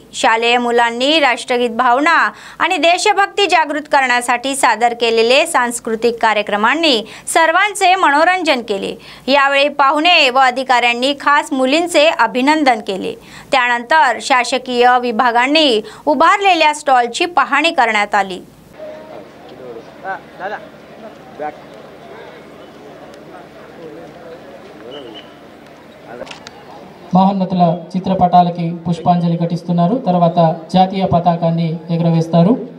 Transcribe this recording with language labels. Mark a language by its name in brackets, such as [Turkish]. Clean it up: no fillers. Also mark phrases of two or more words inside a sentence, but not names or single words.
[Marathi] शालेय मुलांनी राष्ट्रगीत भावना आणि देशभक्ती जागृत करण्यासाठी सादर केलेले सांस्कृतिक कार्यक्रमांनी सर्वांचे मनोरंजन केले। यावेळी पाहुणे व अधिकाऱ्यांनी खास मुलींचे अभिनंदन केले। त्यानंतर शासकीय विभागांनी उभारलेल्या स्टॉलची पाहणी करण्यात आली। [Telugu] మహోన్నతుల చిత్రపటాలకి పుష్పాంజలి ఘటిస్తున్నారు। తర్వాత జాతీయ పతాకాన్ని ఎగురవేస్తారు।